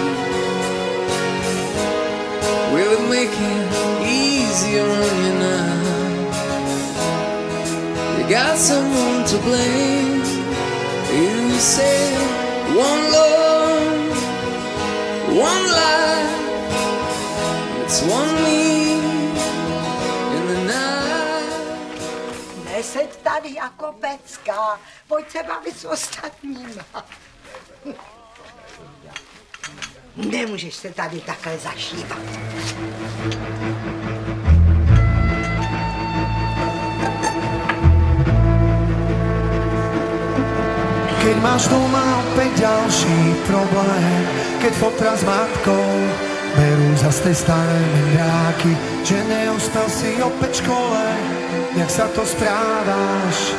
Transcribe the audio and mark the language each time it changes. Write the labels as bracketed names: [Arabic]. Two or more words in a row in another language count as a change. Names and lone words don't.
[English] Will it make it easier on you now? You got someone to blame. You say one love, one life, it's one me in the night. [Czech] Neseď tady jako pecka, pojď se bavit s ostatníma. Nemůžeš se tady takhle zašívat. [Slovak] Keď máš doma opäť ďalší problém, keď fotra s matkou berú zas tej staré mendráky, že neostal si opäť v škole, jak sa to správaš.